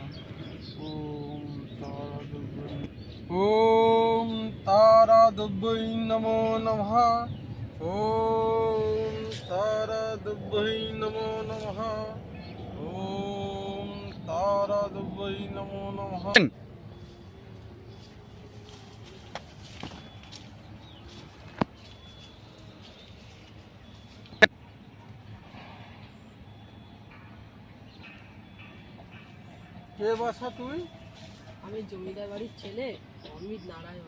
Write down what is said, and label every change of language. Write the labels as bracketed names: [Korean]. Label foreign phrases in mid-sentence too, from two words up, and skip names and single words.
[Sanskrit] ওম তারাদেবী। ওম তারাদেবী নমো নমঃ। ওম তারাদেবী নমো নমঃ। ওম তারাদেবী নমো নমঃ। [Bangla] কে বাসা তুই? আমি জমিদার বাড়ির ছেলে অমিত নারায়ণ।